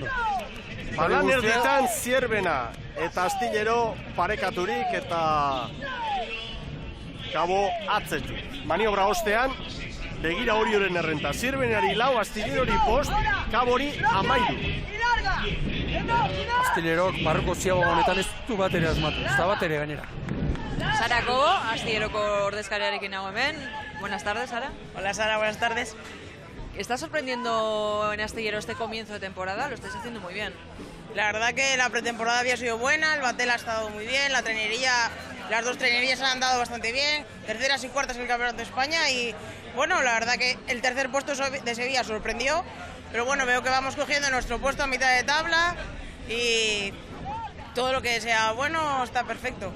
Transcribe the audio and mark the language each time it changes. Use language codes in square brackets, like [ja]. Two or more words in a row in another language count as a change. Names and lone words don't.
[eu] Balan erditan Zierbena eta astillero parekaturik eta Kabo atzetik. Maniobra ostean, begira Orioren errenta. Zierbenari 4, astillerori 5, Kabori 13. Astilerok barruko ziaboga honetan ez du bat ere asmatu, ez da bat ere gainera. Sara Cobo, Astilleroko ordezkariarekin nago hemen. [es] Buenas tardes, Sara. Hola, Sara, buenas tardes. ¿Está sorprendiendo en Astillero este comienzo de temporada? Lo estáis haciendo muy bien. La verdad que la pretemporada había sido buena, el batel ha estado muy bien, la trenería, las dos trenerías han andado bastante bien, terceras y cuartas en el Campeonato de España y bueno, la verdad que el tercer puesto de Sevilla sorprendió, pero bueno, veo que vamos cogiendo nuestro puesto a mitad de tabla y todo lo que sea bueno está perfecto.